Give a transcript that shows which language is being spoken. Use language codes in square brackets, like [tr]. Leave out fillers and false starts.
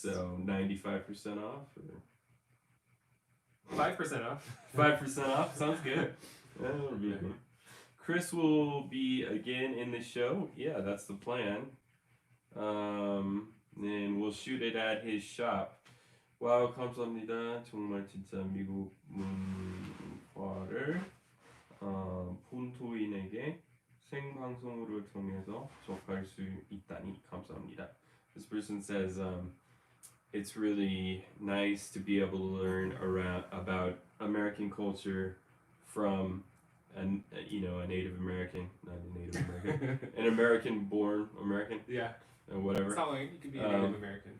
[en] So 95% off. Or 5% off. 5% off. Sounds good. That'll be good. Chris will be again in the show. Yeah, that's the plan. And we'll shoot it at his shop. [ko] 와우, 감사합니다. 정말 진짜 미국 문화를 본토인에게 생방송으로 통해서 접할 수 있다니 감사합니다. [en] This person says it's really nice to be able to learn about American culture from a Native American, not a Native American, an American-born American, Yeah. or whatever. It's not like you could be a Native American.